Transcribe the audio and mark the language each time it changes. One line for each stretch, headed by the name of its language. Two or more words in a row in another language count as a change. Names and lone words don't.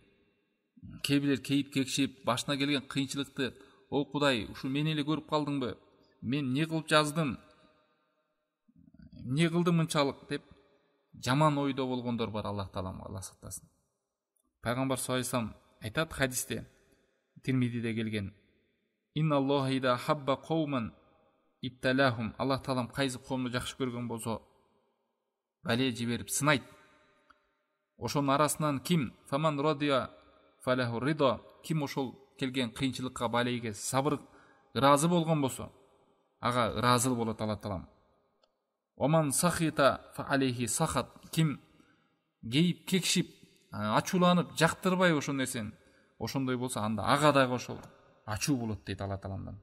Kyrgyz: Кээ бирлер кейип кекшип башына келген кыйынчылыкты о Кудай ушу мени эле көрүп калдыңбы, мен эмне кылып жаздым, эмне кылдым мынчалык деп жаман ойдо болгондор бар. Аллах таалам Алла сактасын. Пайгамбар
Arabic: صلى الله عليه وسلم
Kyrgyz: айтат хадисте, Тирмидиде келген:
Arabic: إن الله إذا أحب قوما ابتلاهم.
Kyrgyz: Аллах таалам кайсы коомду жакшы көргөн болсо бале жиберип сынайт. Ошонун арасынан ким
Arabic: فمن رضي فله الرضا,
Kyrgyz: ким ошол келген кыйынчылыкка балейге сабыр ыраазы болгон болсо ага ыраазы болот Алла таалам.
Arabic: ومن سخط فعليه السخط,
Kyrgyz: ким кейип кекшип ачууланып жактырбай ошол нерсени ошондой болсо анда ага дагы ошол ачуу болот дейт Алла тааламдан.